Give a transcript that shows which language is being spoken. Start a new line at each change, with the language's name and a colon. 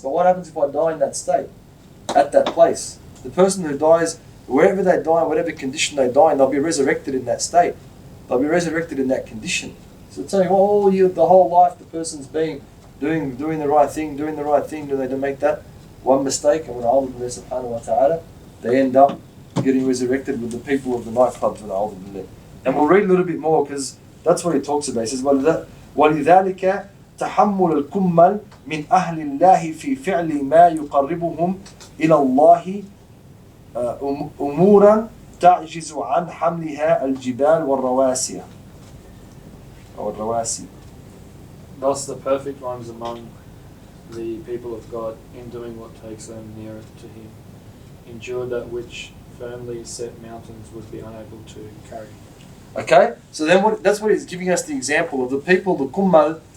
English: But what happens if I die in that state? At that place? The person who dies, wherever they die, whatever condition they die in, they'll be resurrected in that state. They'll be resurrected in that condition. So tell you, the whole life the person's been doing the right thing, do they make that one mistake, and when Allah subhanahu wa ta'ala, they end up getting resurrected with the people of the nightclubs with Allah. And we'll read a little bit more because that's what he talks about. He says,
Arabic: وَلِذَلِكَ تَحَمُّلَ الْكُمَّلِ مِنْ أَهْلِ اللَّهِ فِي فِعْلِ مَا يُقَرِّبُهُم إِلَى اللَّهِ أُمُورًا تَعْجِزُ عَنْ حَمْلِهَا الْجِبَالِ وَالرَّوَاسِيَ.
English: Thus the perfect ones among the people of God in doing what takes them nearer to Him, endure that which firmly set mountains would be unable to carry. Okay, so then that's what he's giving us the example of the people, the kummal.